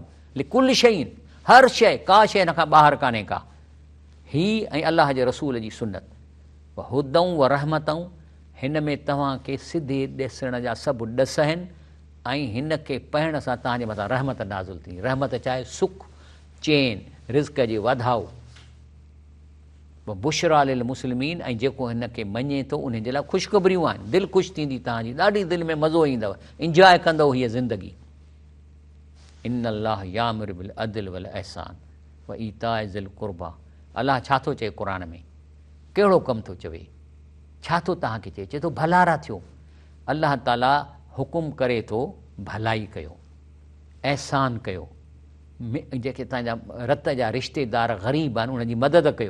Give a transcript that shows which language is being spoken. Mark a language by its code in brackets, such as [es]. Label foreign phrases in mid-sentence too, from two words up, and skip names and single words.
[ar] لكل شيء, [sd] हर शइ, का शइ हिन खां ॿाहिरि कान्हे का। ही ऐं अलाह जे रसूल जी सुन्नत, [ar] هدى ورحمة, [sd] हिन में तव्हांखे सिधे ॾिसण जा सभु ॾस आहिनि, ऐं हिन खे पढ़ण सां तव्हांजे मथां रहमत नाज़िल थी। रहमत चाहे सुख, चैन, रिज़्क़ जे वाधाउ। [ar] بشرى للمسلمين, [sd] ऐं जेको हिन खे मञे थो उन जे लाइ ख़ुशख़बरियूं आहिनि। दिलि ख़ुशि थींदी तव्हांजी, ॾाढी दिलि में मज़ो ईंदव, इंजॉय कंदव हीअ ज़िंदगी। [ar] إن الله يأمر بالعدل والإحسان وإيتاء ذي القربى. [sd] अलाह छा थो चए क़ुर में? कहिड़ो कमु थो चवे? छा थो तव्हांखे चए? चए थो भलारा थियो। अलाह ताला हुकुम करे थो भलाई कयो, अहसान कयो, जेके तव्हांजा रत जा रिश्तेदार ग़रीब आहिनि उन्हनि जी मदद कयो।